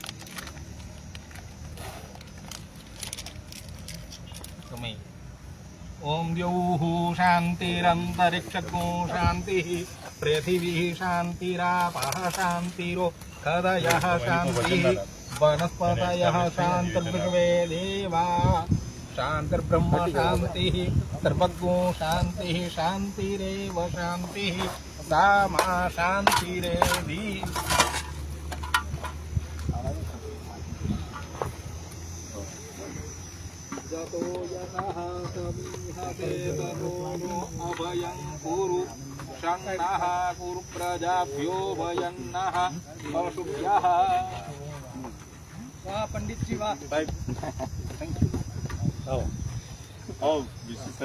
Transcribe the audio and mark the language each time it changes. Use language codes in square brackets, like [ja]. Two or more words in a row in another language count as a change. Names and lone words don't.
[gu] તમે [sa] ओम द्यौः शान्तिरन्तरिक्षगो शान्तिः पृथिवी शान्तिरापः शान्तिरोषधयः शान्तिः वनस्पतयः शान्तिर्विश्वे देवा शान्तिर्ब्रह्म शान्तिः सर्वज्ञो शान्तिः शान्तिरेव शान्तिः सा मा शान्तिरेधि जतो यतः समीहते ततो नो अभयं कुरु शन्नः कुरु प्रजाभ्यो भयन्नः पशुभ्यः। [hi] वाह पंडित जी वाह। [en] Oh, this is a.